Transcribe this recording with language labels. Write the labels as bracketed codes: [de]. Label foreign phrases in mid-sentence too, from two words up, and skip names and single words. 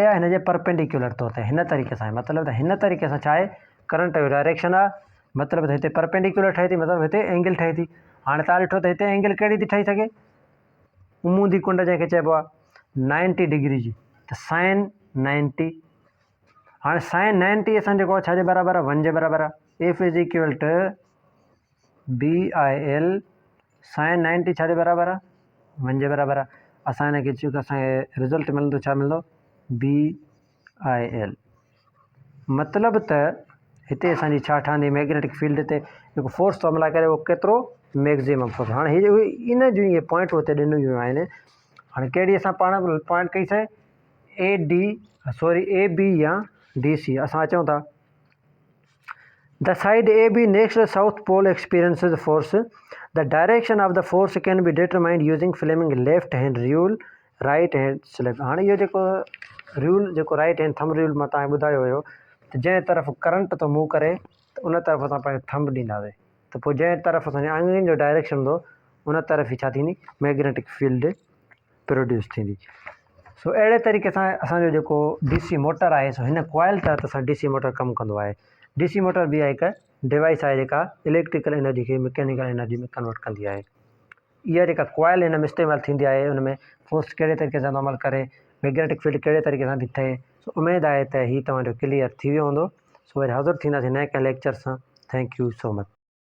[sd] आहे हिन जे परपेंडिकुलर तौर ते हिन तरीक़े सां मतिलबु त हिन तरीक़े सां छा आहे करंट जो डायरेक्शन आहे मतिलबु त हिते परपेंडिकुलर ठहे थी मतिलबु हिते एंगल ठहे थी हाणे तव्हां ॾिठो त हिते एंगल कहिड़ी थी ठही सघे उमूदी कुंड जंहिंखे चइबो आहे 90 डिग्री जी त साइन 90 हाणे साइन 90 असां जेको आहे छाजे बराबरि आहे 1 जे बराबरि आहे [en] F is equal to [sd] BIL साइन 90 छाजे बराबरि आहे 1 जे बराबरि आहे असां हिनखे जेको असांखे रिज़ल्ट मिलंदो छा मिलंदो BIL मतिलबु त हिते असांजी छा ठहंदी [en] magnetic field [sd] ते जेको फोर्स थो अमल करे उहो केतिरो [en] maximum force [sd] हाणे हीअ इन जूं इहे पॉइंट हुते ॾिनियूं आहिनि हाणे कहिड़ी असां पाण पॉइंट कईसीं [en] AB [sd] या DC असां अचूं था [en] the side AB next the south pole experiences force the direction of the force can be determined using Fleming left hand rule right hand slip [sd] हाणे इहो जेको रूल जेको [en] right hand thumb [sd] रूल मां तव्हांखे ॿुधायो हुयो त जंहिं तरफ़ करंट थो मूव करे त उन तरफ़ असां पंहिंजो थंब ॾींदासीं त पोइ जंहिं तरफ़ असांजे आङुरियुनि जो डायरेक्शन हूंदो उन तरफ़ ई छा थींदी [en] magnetic field produce [sd] थींदी सो अहिड़े तरीक़े सां असांजो जेको [en] DC motor [sd] आहे सो हिन कॉइल तहत असां [en] DC motor [sd] कमु कंदो आहे [en] DC motor [sd] बि आहे हिकु डिवाइस आहे जेका [en] electrical energy [sd] खे [en] mechanical energy [sd] में कन्वर्ट कंदी आहे इहा जेका कॉइल हिन में इस्तेमालु थींदी आहे हुन में फोर्स कहिड़े तरीक़े सां अमल करे [en] magnetic field [sd] कहिड़े तरीक़े सां थी थिए सो उमेदु आहे त हीउ तव्हांजो क्लियर थी वियो हूंदो सो वरी हाज़ुरु थींदासीं नए कंहिं लेक्चर सां [en] thank you so much